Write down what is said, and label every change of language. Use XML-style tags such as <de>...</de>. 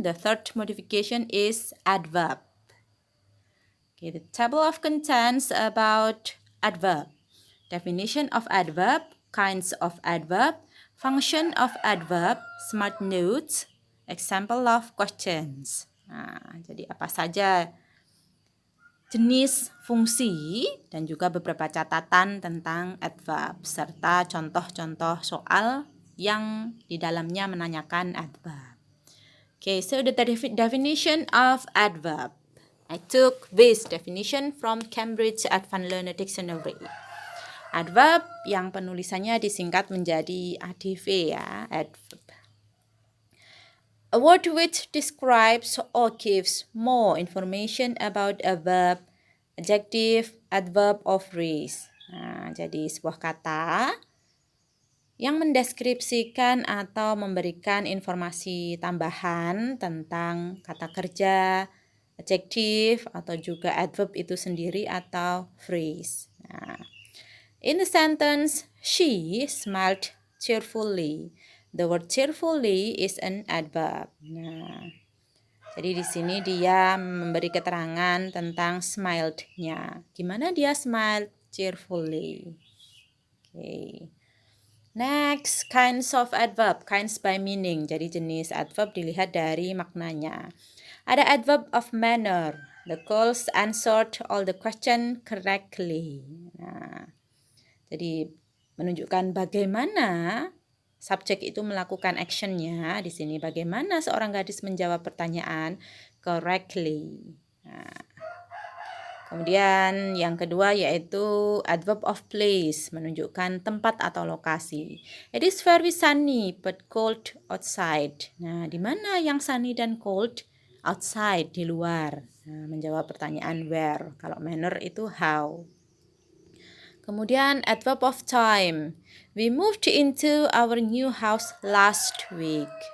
<en>The third modification is adverb. Okay, the table of contents about adverb. Definition of adverb, kinds of adverb, function of adverb, smart notes, example of questions.</en> <id>Nah, jadi apa saja jenis fungsi dan juga beberapa catatan tentang adverb serta contoh-contoh soal yang di dalamnya menanyakan adverb.</id> <en>Okay, so the definition of adverb. I took this definition from Cambridge Advanced Learner Dictionary.</en> <id>Adverb yang penulisannya disingkat menjadi ADV ya, adverb.</id> <en>A word which describes or gives more information about a verb, adjective, adverb, or phrase.</en> <id>Nah, jadi sebuah kata yang mendeskripsikan atau memberikan informasi tambahan tentang kata kerja, adjektif, atau juga adverb itu sendiri atau phrase.</id> <en>Nah, in the sentence, she smiled cheerfully. The word cheerfully is an adverb.</en> <id>Nah, jadi di sini dia memberi keterangan tentang smiled-nya. Gimana dia smiled cheerfully? Okay.</id> <en>Next, kinds of adverb, kinds by meaning.</en> <id>Jadi jenis adverb dilihat dari maknanya. Ada adverb of manner.</id> <en>The girls answered all the question correctly.</en> <id>Nah, jadi menunjukkan bagaimana subjek itu melakukan actionnya. Di sini bagaimana seorang gadis menjawab pertanyaan correctly. Nah, kemudian yang kedua yaitu adverb of place, menunjukkan tempat atau lokasi.</id> <en>It is very sunny but cold outside.</en> <id>Nah, di mana yang sunny dan cold? Outside, di luar. Nah, menjawab pertanyaan where. Kalau manner itu how.</id> <en>Kemudian adverb of time. We moved into our new house last week.</en>